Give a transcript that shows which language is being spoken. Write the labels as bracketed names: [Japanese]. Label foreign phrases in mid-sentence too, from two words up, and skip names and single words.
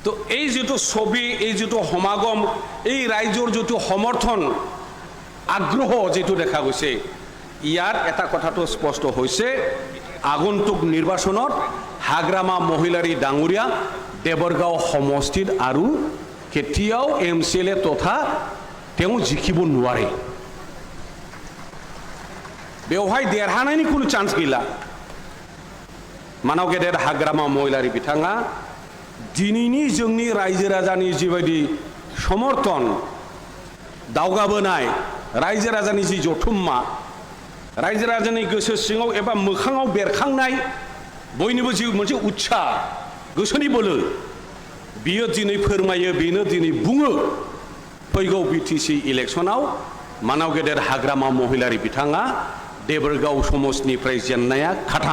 [Assamese] তো এই যেটো ছবি, এই যেটো সমাগম, এই ৰাইজৰ যেটো সমৰ্থন আগ্ৰহ যেটো দেখা গৈছে, ইয়াৰ এটা কথাটো স্পষ্ট হৈছে, আগন্তুক নিৰ্বাচনত হাগ্ৰামা মহিলাৰী ডাঙৰীয়া দেৱৰগাঁও সমষ্টিত আৰু কেতিয়াও MCLA তথা তেওঁ জিকিব নোৱাৰে। [Bodo] बेवहाय देरहानायनि कुनु चान्स गैला। मानाव गेदेर हाग्रामा महिलारी बिथाङा दिनैनि जोंनि रायजो राजानि जिबायदि समर्थन दावगाबोनाय, रायजो राजानि जि जथुम्मा, रायजो राजानि गोसो सिङाव एबा मोखाङाव बेरखांनाय बयनिबो जि मोनसे उत्साह, गोसोनि बोलो, बियो दिनै फोरमायो, बेनो दिनै बुङो, फैगौ BTC इलेक्शनाव मानाव गेदेर हाग्रामा महिलारी बिथाङा देबरगाव समष्टिनिफ्राय जेननाया खाथां।